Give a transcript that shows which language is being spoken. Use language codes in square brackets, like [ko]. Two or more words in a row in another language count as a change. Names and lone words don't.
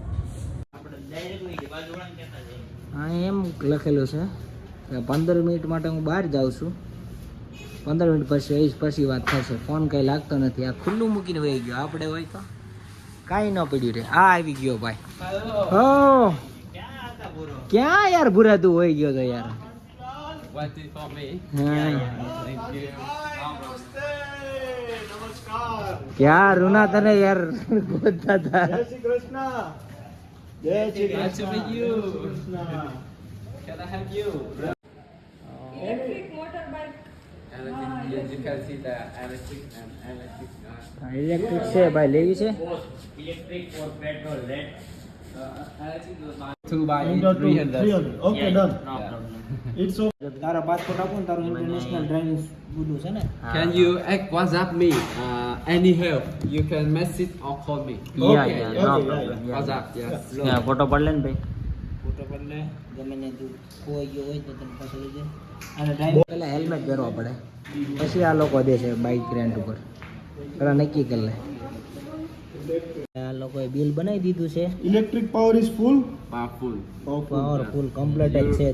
[gu] હા એમ લખેલું છે કે 15 મિનિટ માટે હું બહાર જાઉં છું 15 મિનિટ પછી વાત થશે ફોન કંઈ લાગતો નથી આ ખુલ્લું મૂકીને વહી ગયો આપણે હોય તો કાંઈ ન પડ્યું રે આ આવી ગયો ભાઈ હો ક્યાં યાર ભૂરા તું હોય ગયો તો યાર [en] What is for me? [gu] હા [en] Thank you. [gu] ક્યાં રૂના તને યાર ગોતતા હતા જય શ્રી કૃષ્ણ જય શ્રી [en] Nice to meet you. [gu] કૃષ્ણ [en] Can I help you? Electric motorbike. Electric, yes, you can see the electric and electric. [gu] ઇલેક્ટ્રિક છે ભાઈ લેવી છે [en] electric for petrol rate. Electric is about 2 by 300. 300. Okay, done. no problem. It's okay. [gu] તારા પાસપોર્ટ આપો ને તારું [en] international driving [gu] બધું છે ને [en] Can you WhatsApp me? Any help? You can message or call me. Yeah, Okay, yeah, okay, no yeah, problem. yeah. WhatsApp, yes. [gu] ફોટો પડ લે ને ભાઈ ફોટો પડ લે ગમે ને તું ખોઈ ગયો હોય તો તને પાછો લઈ જાય અને ડ્રાઇવિંગ પહેલા હેલ્મેટ પહેરવા પડે પછી આ લોકો દે છે [en] bike rent [gu] ઉપર પેલા નક્કી કરી લે આ લોકોએ બિલ બનાવી દીધું છે [en] Electric power is full. Powerful. Powerful. powerful complete [gu] જ છે